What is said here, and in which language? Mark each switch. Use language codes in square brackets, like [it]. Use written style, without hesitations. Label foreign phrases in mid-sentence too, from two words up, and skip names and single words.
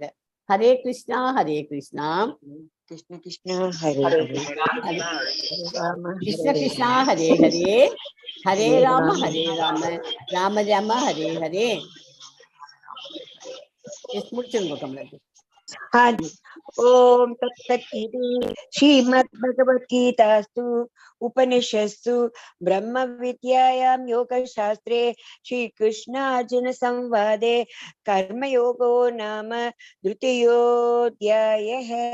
[sa] हरे कृष्णा हरे कृष्णा कृष्ण कृष्णा हरे ஹரே ஹரே कृष्ण कृष्णा हरे हरे हरे राम राम राम हरे हरे. [ta] முடிச்சிருங்க கமலாஜி. [sa] ओम तत्सत् इति श्रीमद्भगवद्गीतासु उपनिषत्सु ब्रह्म विद्यायां योगशास्त्रे श्रीकृष्णार्जुन संवादे कर्मयोगो नाम द्वितीयोऽध्यायः।